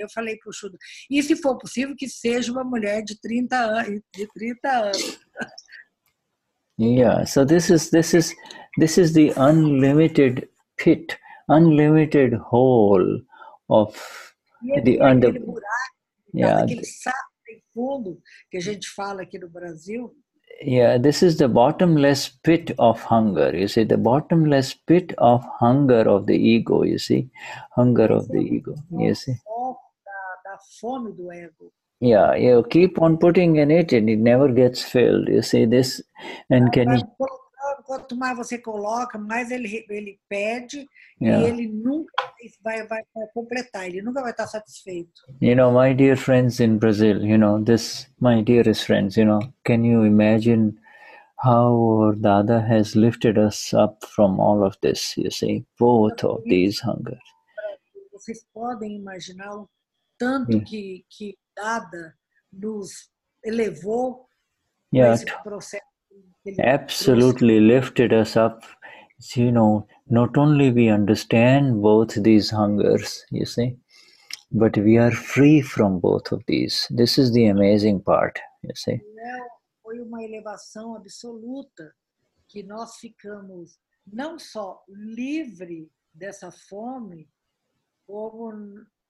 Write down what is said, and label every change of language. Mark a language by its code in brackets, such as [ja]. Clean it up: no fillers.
[pt] Eu falei para o Shuddha, e se for possível que seja uma mulher de 30 anos. [en] Yeah, so this is the unlimited pit, unlimited hole of the under. [pt] Yeah, aquele saco sem fundo que a gente fala aqui no Brasil. [en] Yeah, this is the bottomless pit of hunger. You see, the bottomless pit of hunger of the ego. You see, hunger of the ego. You see. [pt] Da fome do ego. [en] Yeah, you keep on putting in it and it never gets filled. You see this, and can you? [pt] Quanto mais você coloca, mais ele pede, [en] Yeah. [pt] E ele nunca vai completar, ele nunca vai estar satisfeito. [en] My dear friends in Brazil, my dearest friends, can you imagine how Dada has lifted us up from all of this, you see, both of these hungers. [pt] Vocês podem imaginar o tanto que Dada nos elevou nesse processo. [en] Absolutely lifted us up. Not only we understand both these hungers, you see, but we are free from both of these. This is the amazing part, you see. [pt] Foi uma elevação absoluta que nós ficamos não só livre dessa fome, como